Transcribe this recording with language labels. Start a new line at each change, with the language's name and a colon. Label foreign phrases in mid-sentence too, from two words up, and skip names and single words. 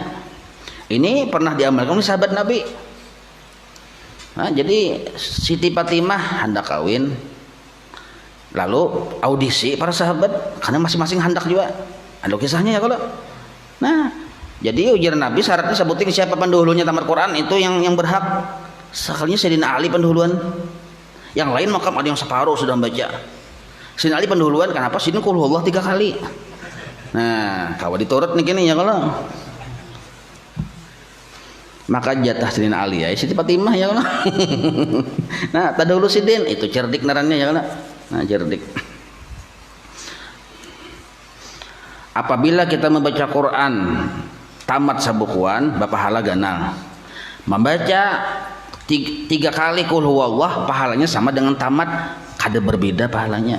Indonesian: Ini pernah diamalkan oleh sahabat Nabi. Nah, jadi Siti Fatimah hendak kawin, lalu audisi para sahabat karena masing-masing hendak juga. Ada kisahnya ya kalau. Nah, jadi ujar Nabi syaratnya sebutin siapa pendahulunya tamat Quran itu yang berhak. Sekalinya Sayyidina Ali pendahuluan. Yang lain makam ada yang separuh sudah membaca. Sayyidina Ali pendahuluan kenapa? Sayyidina
Arabic: qul huwallah
Indonesian: 3 kali. Nah, kalau diturut nih gini ya kalau. Maka jatah Sayyidina Ali ya Siti Fatimah ya kalau.
Banjar: Nah, tadahulu Sidin itu cerdik narannya ya kalau.
Indonesian: Nah, cerdik. Apabila kita membaca Quran tamat sabukuan bapahala ganal. Membaca 3 kali
Arabic: qul huwallah
Indonesian: pahalanya sama dengan tamat, kada berbeda pahalanya.